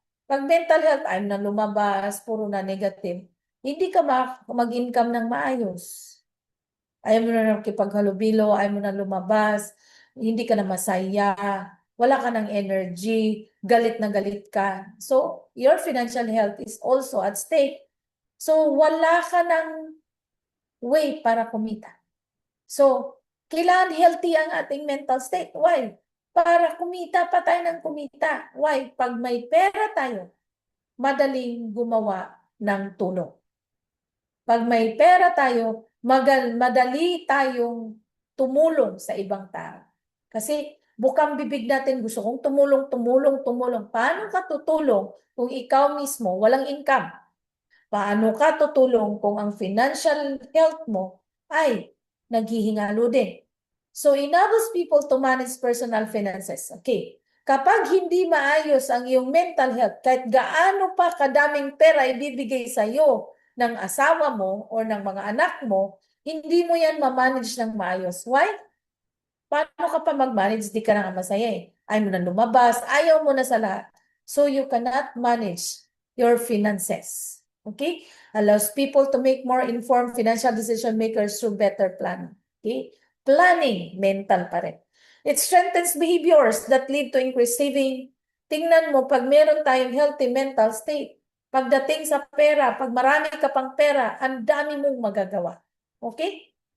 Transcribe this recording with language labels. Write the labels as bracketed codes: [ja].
[tl] Pag mental health, ayaw na lumabas, puro na negative, hindi ka mag-income ng maayos. Ayaw mo na nakipaghalubilo, ayaw mo na lumabas, hindi ka na masaya, wala ka ng energy, galit na galit ka. [en] So, your financial health is also at stake. [tl] So, wala ka ng way para kumita. So, kailangan healthy ang ating mental state. Why? Para kumita pa tayo ng kumita. Why? Pag may pera tayo, madaling gumawa ng tulong. Pag may pera tayo, madali tayong tumulong sa ibang tao. Kasi bukang bibig natin, gusto kong tumulong. Paano ka tutulong kung ikaw mismo walang income? Paano ka tutulong kung ang financial health mo ay naghihingalo din? [en] So, enables people to manage personal finances. Okay. [tl] Kapag hindi maayos ang iyong mental health, kahit gaano pa kadaming pera ibibigay sa iyo ng asawa mo o ng mga anak mo, hindi mo yan ma-manage ng maayos. Why? Paano ka pa mag-manage? Di ka na masaya eh. Ayaw mo na lumabas, ayaw mo na sa lahat. [en] So, you cannot manage your finances. Okay? Allows people to make more informed financial decision makers through better planning. Okay? [tl] Planning, mental pa rin. [en] It strengthens behaviors that lead to increased saving. [tl] Tingnan mo, pag meron tayong healthy mental state, pagdating sa pera, pag marami ka pang pera, ang dami mong magagawa. Okay?